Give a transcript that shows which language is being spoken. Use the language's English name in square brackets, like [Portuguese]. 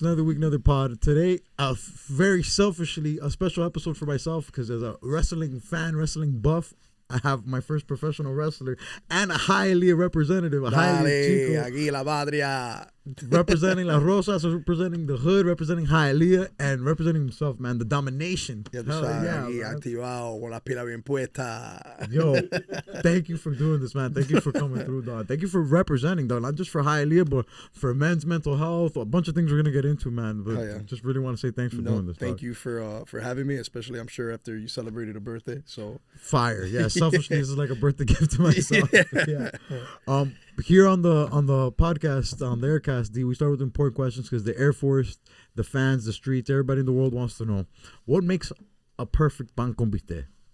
[English] Another week, another pod. Today, very selfishly, a special episode for myself because as a wrestling fan, wrestling buff, I have my first professional wrestler and a highly representative, [Spanish] Aquí la patria. [English] Representing La Rosas, representing the hood, representing Hialeah, and representing himself, man. The domination. [Spanish] Ya tú sabes, aquí activado con la pila bien puesta. [English] Yo, thank you for doing this, man. Thank you for coming through, dog. Thank you for representing, dog. Not just for Hialeah, but for men's mental health. A bunch of things we're gonna get into, man. But just really want to say thanks for doing this. Thank you for having me, especially I'm sure after you celebrated a birthday. So fire, yeah. Selfishly, this is like a birthday gift to myself. Yeah. Here on the podcast, on the Heir Cast, we start with important questions because the Air Force, the fans, the streets, everybody in the world wants to know what makes a perfect pan con bistec.